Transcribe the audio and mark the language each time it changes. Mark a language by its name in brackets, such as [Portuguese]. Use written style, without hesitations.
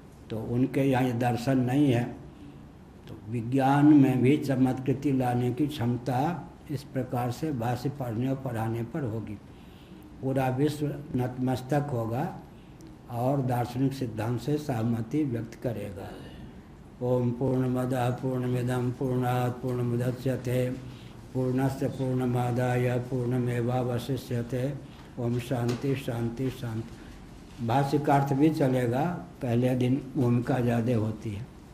[Hindi] तो उनके यहाँ दर्शन नहीं है। तो विज्ञान में भी चमत्कृति लाने की क्षमता इस प्रकार से भाष्य पढ़ने और पढ़ाने पर होगी। पूरा विश्व नतमस्तक होगा और दार्शनिक सिद्धांत से सहमति व्यक्त करेगा। [Sanskrit] ओम पूर्णमदः पूर्णमिदं पूर्णात् पूर्णमुदच्यते पूर्णस्य पूर्णमादाय पूर्णमेवावशिष्यते। ओम शांति शांति शांति। [Hindi] भाष्य का अर्थ भी चलेगा, पहले दिन भूमिका ज़्यादा होती है।